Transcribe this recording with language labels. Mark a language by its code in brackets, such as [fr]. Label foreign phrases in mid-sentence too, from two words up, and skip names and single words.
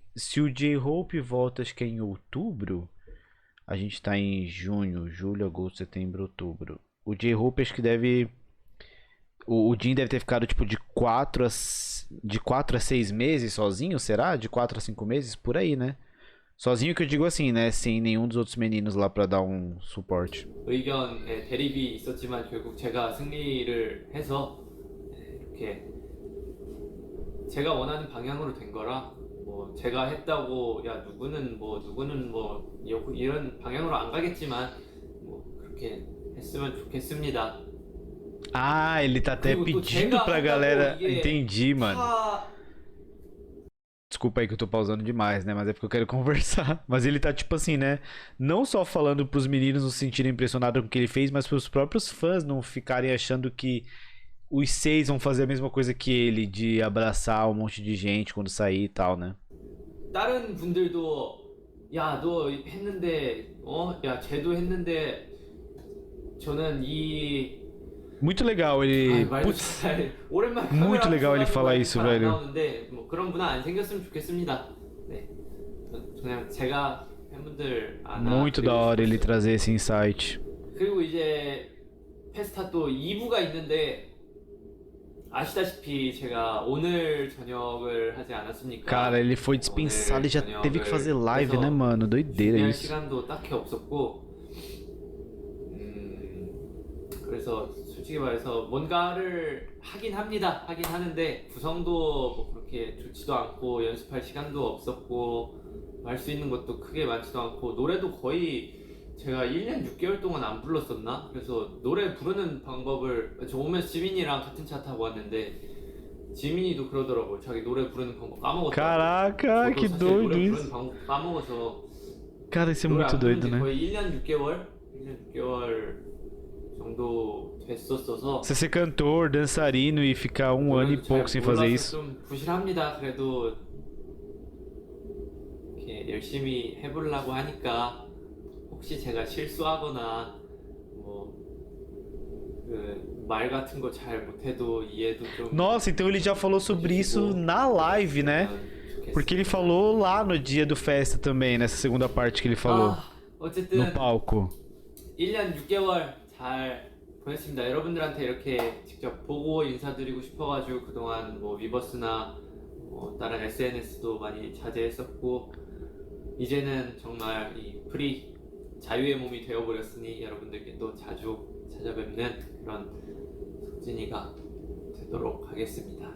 [pt] Se o J-Hope volta, acho que é em outubro. A gente tá em junho, julho, agosto, setembro, outubro. O J-Hope acho que deve. O Jin deve ter ficado tipo de 4 a 6 meses sozinho, será? De 4 a 5 meses? Por aí, né? Sozinho que eu digo assim, né? Sem nenhum dos outros meninos lá pra dar um suporte. [ko] 의견에 대립이 있었지만 결국 제가 승리를 해서 이렇게 제가 원하는 방향으로 된 거라 뭐 제가 했다고 야 누구는 뭐 이런 방향으로 안 가겠지만 뭐 그렇게 했으면 좋겠습니다. [pt] Ah, ele tá até [ko] 그리고 또 [pt] pedindo [ko] 제가 [pt] pra [ko] 한다고 [pt] galera. [ko] 이게 [pt] Entendi, mano. [ko] 다 [pt] Desculpa aí que eu tô pausando demais, né? Mas é porque eu quero conversar. Mas ele tá tipo assim, né? Não só falando pros meninos não se sentirem impressionados com o que ele fez, mas pros próprios fãs não ficarem achando que os 6 vão fazer a mesma coisa que ele, de abraçar um monte de gente quando sair e tal, né? [ko] 다른 분들도 야 너 했는데 야 쟤도 했는데 저는 이 [pt] Muito legal ele. [ko] 말도 [pt] Putz, [ko] 잘 오랜만에 [pt] muito [ko] 카메라 앞에 [pt] legal ele [ko] 서가지고 [pt] falar [ko] 말이 [pt] isso, [ko] 잘안 [pt] velho. [ko] 나오는데 뭐 그런 분은 안 생겼으면 좋겠습니다. 네, 그냥 제가 팬분들 [pt] Muito da [ko] 안아드리고 [pt] hora ele [ko] 싶었어요. [pt] trazer esse insight. [ko] 그리고 이제 페스타 또 2부가 있는데 아시다시피 제가 오늘 저녁을 하지 않았습니까? [pt] Cara, ele foi dispensado e já teve que fazer live, né, mano? Doideira [ko] 준비할 [pt] isso. [ko] 시간도 딱히 없었고 그래서 솔직히 말해서 뭔가를 하긴 합니다. 하긴 하는데 구성도 뭐 그렇게 좋지도 않고 연습할 시간도 없었고 할 수 있는 것도 크게 많지도 않고 노래도 거의 제가 1년 6개월 동안 안 불렀었나? 그래서 노래 부르는 방법을 저 오면서 지민이랑 같은 차 타고 왔는데 지민이도 그러더라고요. 자기 노래 부르는 방법 까먹었다고. [pt] Caraca, [ko] 저도 [pt] que [ko] 사실 [pt] doido [ko] 노래 부르는 [pt] isso. [ko] 방법 까먹어서 [pt] Cara, isso é [ko] 노래 [pt] muito [ko] 안 부른 [pt] doido, [ko] 지 [pt] né? [ko] 거의 1년 6개월? 1년 6개월 정도 됐었어서 [pt] Você ser cantor, dançarino e ficar um ano e [ko] 노래도 잘 [pt] pouco sem fazer [ko] 몰라서 [pt] isso. [ko] 좀 부실합니다. 그래도 이렇게 열심히 해보려고 하니까 혹시 제가 실수하거나 뭐 그 말 같은 거 잘 못해도 이해도 좀 [pt] Nossa, então ele já falou sobre isso na live, né? Porque ele falou lá no dia do festa também, nessa segunda parte que ele falou. No [ko] 어쨌든 [pt] palco. [ko] 1년 6개월 잘 보냈습니다. 여러분들한테 이렇게 직접 보고 인사드리고 싶어가지고 그동안 뭐 위버스나 뭐 다른 SNS도 많이 자제했었고 이제는 정말 이 프리 자유의 몸이 되어버렸으니 여러분들께 또 자주 찾아뵙는 그런 석진이가 되도록 하겠습니다.